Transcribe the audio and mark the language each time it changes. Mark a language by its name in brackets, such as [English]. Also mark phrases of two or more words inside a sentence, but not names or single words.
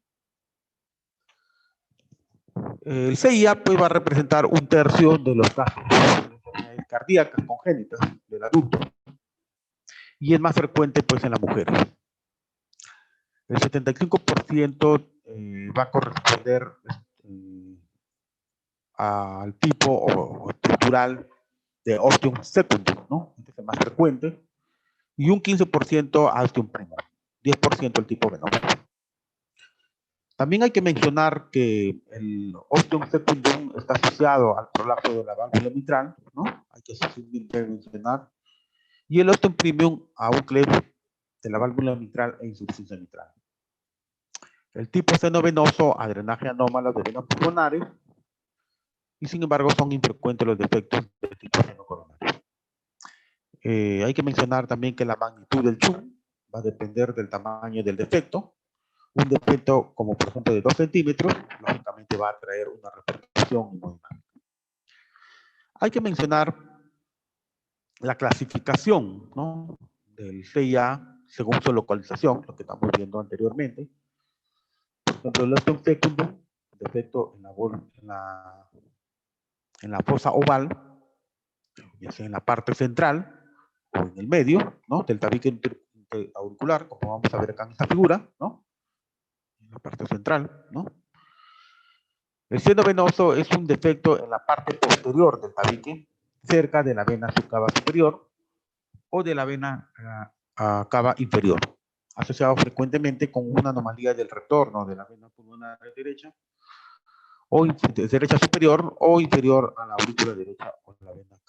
[Spanish] El CIA pues va a representar un tercio de los casos de enfermedades cardíacas congénitas del adulto y es más frecuente pues en las mujeres. El 75% va a corresponder al tipo o estructural de [Latin] ostium secundum, [Spanish] ¿no? Este es el más frecuente, y un 15% a [Latin] ostium primum, [Spanish] 10% el tipo menor. También hay que mencionar que el [Latin] ostium secundum [Spanish] está asociado al prolapso de la válvula mitral, ¿no? Hay que mencionar. Y el [Latin] ostium primum [Spanish] a un cleft de la válvula mitral e insuficiencia mitral. El tipo senovenoso a drenaje anómalo de venas pulmonares, y sin embargo son infrecuentes los defectos del tipo senocoronario. Hay que mencionar también que la magnitud del chum va a depender del tamaño del defecto. Un defecto como por ejemplo de 2 centímetros, lógicamente va a traer una repercusión hemodinámica. Hay que mencionar la clasificación, ¿no? Del CIA según su localización, lo que estamos viendo anteriormente. Por ejemplo, el [Latin] ostium secundum, [Spanish] defecto en la fosa oval, ya sea en la parte central o en el medio, ¿no? Del tabique interauricular, como vamos a ver acá en esta figura, ¿no? En la parte central, ¿no? El seno venoso es un defecto en la parte posterior del tabique, cerca de la vena subcava superior o de la vena cava inferior, asociado frecuentemente con una anomalía del retorno de la vena pulmonar derecha o derecha superior o inferior a la aurícula derecha o la vena cava.